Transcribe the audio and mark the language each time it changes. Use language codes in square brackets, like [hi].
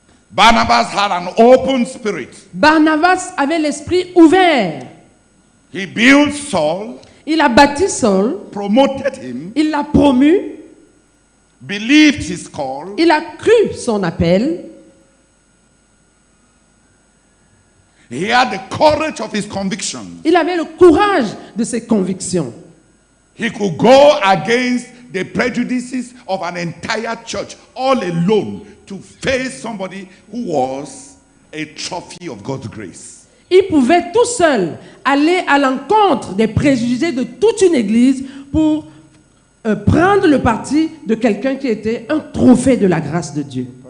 [en] Barnabas had an open spirit. [fr] Barnabas avait l'esprit ouvert. [en] He built Saul, [fr] Il a bâti Saul, [en] promoted him, [fr] il l'a promu, [en] believed his call, [fr] il a cru son appel, [en] he had the courage of his convictions. [fr] il avait le courage de ses convictions. [en] He could go against the prejudices of an entire church all alone to face somebody who was a trophy of God's grace. [fr] Il pouvait tout seul aller à l'encontre des préjugés de toute une église pour prendre le parti de quelqu'un qui était un trophée de la grâce de Dieu.